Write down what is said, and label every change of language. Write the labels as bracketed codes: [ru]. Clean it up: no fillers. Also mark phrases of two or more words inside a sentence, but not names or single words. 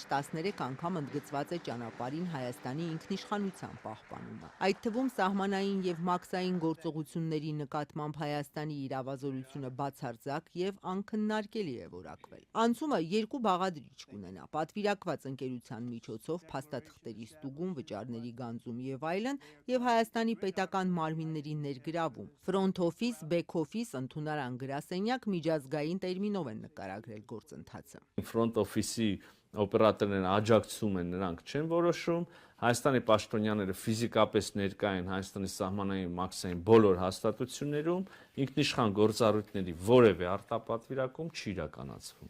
[hy] 13 անգամ ընդգծված է ճանապարհին Հայաստանի ինքնիշխանության պահպանումը։ Այդ թվում սահմանային եւ մաքսային գործողությունների նկատմամբ Հայաստանի իրավազորությունը բացարձակ եւ անքննարկելի է որակվել։ Անցումը երկու բաղադրիչ կունենա՝ պատվիրակված ընկերության միջոցով փաստաթղթերի ստուգում, վճարների գանձում եւ այլն, եւ Հայաստանի պետական մարմինների ներգրավում։ [en] Front office, back office, [hy] ընդունարան գրասենյակ միջազգային տերմինով են նկարագրել գործընթացը։ [en] Front office- [hy] ի օպերատորները աջակցում են, նրանք չեն որոշում։ Հայաստանի պաշտոնյաները ֆիզիկապես ներկա են Հայաստանի սահմանային մաքսային բոլոր հաստատություններում, ինքնիշխան գործառույթների որևէ արտապատվիրակում չի իրականացվում։